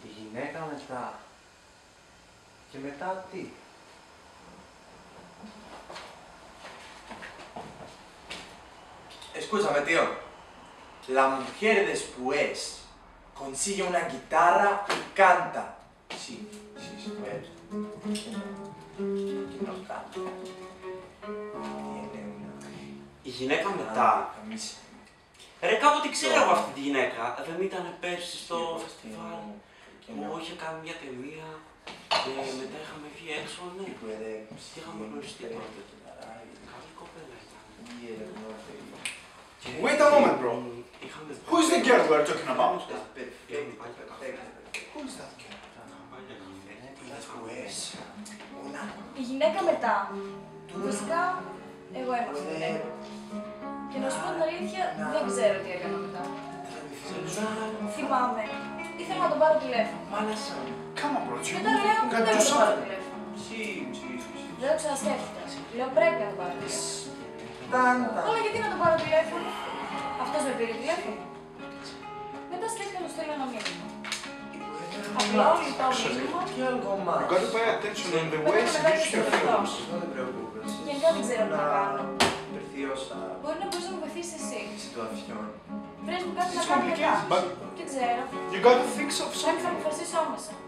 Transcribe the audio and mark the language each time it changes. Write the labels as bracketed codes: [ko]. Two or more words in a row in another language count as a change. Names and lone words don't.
[el] γυναίκα μετά. Και μετά τι? [es] Escúchame, tío. La mujer después consigue una guitarra y canta. Sí, bueno. Que no canta. Tiene una... [el] Η γυναίκα μετά. Ρε, κάποτε ξέρω εγώ αυτή τη γυναίκα. Δεν ήταν πέρσι στο φεστιβάλ. Μου είχε κάνει μια ταινία και μετά είχαμε βγει έξω, ναι. Και είχαμε γνωριστεί τότε. Καλή κοπέλα ήταν. [en] Wait a moment, bro. Who is the girl we are talking about? Who is that girl? [el] Η γυναίκα μετά. Βασικά, εγώ έμαθα τη γυναίκα. Και να σου πω την αλήθεια, δεν ξέρω τι έκανα μετά. Θυμάμαι. Ήθελα να τον πάρω τηλέφωνο. [en] Come on, bro. [el] Μετά λέω, δεν θα τον πάρω τηλέφωνο. Δεν το ξανασκέφτηκα. Λέω, πρέπει να τον πάρω τηλέφωνο. Αλλά γιατί να τον πάρω τηλέφωνο? Αυτός με πήρε τηλέφωνο. Μετά σκέφτηκα να του στείλω ένα μήνυμα. Απλά όλη το μήνυμα. [en] You gotta pay attention in the ways you use your fingers. [el] Γενικά δεν ξέρω τι να κάνω. Μπορεί να μπορείς να μου βοηθήσεις εσύ. Βρες μου κάτι να κάνω μετά. [en] But [el] Δεν ξέρω. [en] you gotta think of [el] Πρέπει να [en] something. [el] αποφασίσω άμεσα.